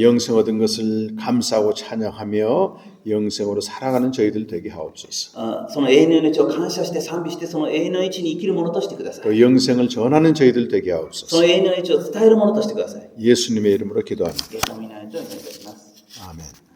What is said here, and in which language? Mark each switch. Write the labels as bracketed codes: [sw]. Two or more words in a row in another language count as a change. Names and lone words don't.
[ko] 이 영생 얻은 것을 감사하고 찬양하며 영생으로 살아가는 저희들 되게 하옵소서. [ja] その永遠の命を感謝して賛美して、その永遠の命に生きるものとしてください。 [ko] 또 영생을 전하는 저희들 되게 [ja] そ [ko] 하옵소서. [ja] の永遠の命を伝えるものとしてください。 [ko] 예수님의 이름으로 기도합니다. [ja] イエスの皆によってお願いいたします。 [ko] 아멘.